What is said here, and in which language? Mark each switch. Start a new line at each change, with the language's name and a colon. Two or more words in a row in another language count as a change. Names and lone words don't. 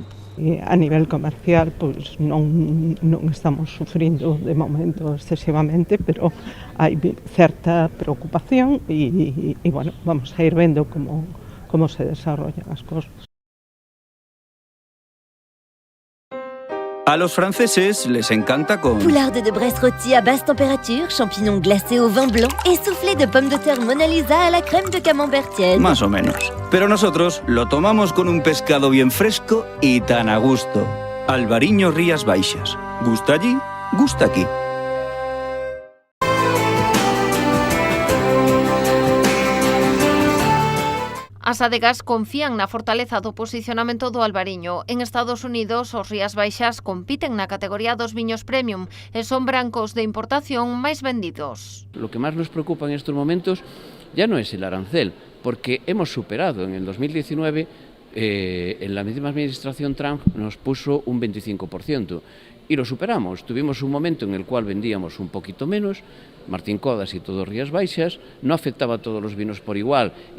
Galician: A nivel comercial, pois non estamos sufrindo de momento excesivamente, pero hai certa preocupación e bueno, vamos a ir vendo como se desarrollan as cosas.
Spanish: A los franceses les encanta con...
French: Poularde de Bresse rôti à basse température, champignons glacés au vin blanc et soufflé de pommes de terre Mona Lisa à la crème de camembert tiède.
Spanish: Más o menos. Pero nosotros lo tomamos con un pescado bien fresco y tan a gusto. Albariño Rías Baixas. Gusta allí, gusta aquí.
Galician: As adegas confían na fortaleza do posicionamento do albariño. En Estados Unidos, os Rías Baixas compiten na categoría dos viños premium e son brancos de importación máis vendidos.
Spanish: Lo que más nos preocupa en estos momentos ya no es el arancel, porque hemos superado en el 2019, en la misma administración Trump nos puso un 25%. Y lo superamos. Tuvimos un momento en el cual vendíamos un poquito menos, Martín Codas y todo Rías Baixas, no afectaba a todos los vinos por igual y